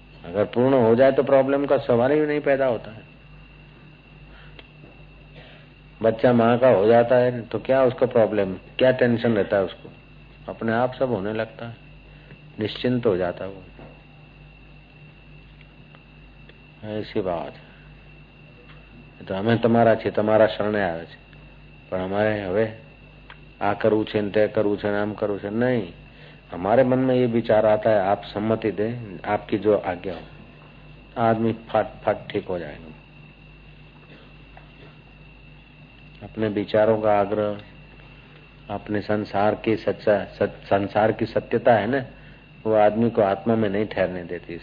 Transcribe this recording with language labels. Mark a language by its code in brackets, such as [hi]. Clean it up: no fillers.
[hi] अगर पूर्ण हो जाए तो प्रॉब्लम का सवाल ही नहीं पैदा होता है। बच्चा माँ का हो जाता है तो क्या उसको प्रॉब्लम, क्या टेंशन रहता है उसको, अपने आप सब होने लगता है, निश्चिंत हो जाता है वो। ऐसी बात है। तो हमें [gu] તમારા છે, તમારા શરણે આવે છે, પણ અમારે હવે આ કરવું છે ને તે કરવું છે ને આમ કરવું છે [hi] नहीं। हमारे मन में ये विचार आता है, आप सम्मति दें, आपकी जो आज्ञा हो, आदमी फट फट ठीक हो जाएगा। अपने विचारों का आग्रह, अपने संसार की संसार की सत्यता है ना, वो आदमी को आत्मा में नहीं ठहरने देती।